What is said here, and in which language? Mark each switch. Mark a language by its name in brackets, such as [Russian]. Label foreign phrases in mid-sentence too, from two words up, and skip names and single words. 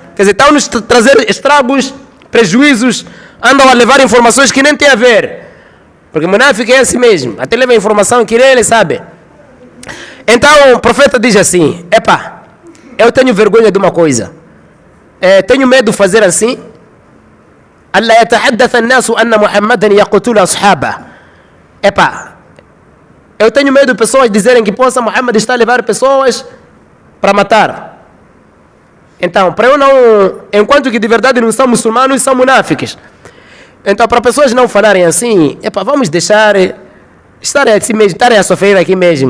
[Portuguese] Estão nos trazer estragos, prejuízos andam a levar informações que nem tem a ver. Porque munáfico é assim mesmo, até leva informação que nem ele sabe. Então o profeta diz assim: epá, eu tenho vergonha de uma coisa, tenho medo de fazer assim. [Arabic] ألا يتحدث الناس أن محمدا يقتل أصحابه. [Portuguese] Epá, eu tenho medo de pessoas dizerem que Muhammad está a levar pessoas para matar. Então, para eu não, enquanto que de verdade não são muçulmanos, são munáficos. Então, para pessoas não falarem assim, epá, vamos deixar estarem assim mesmo, estarem a sofrer aqui mesmo.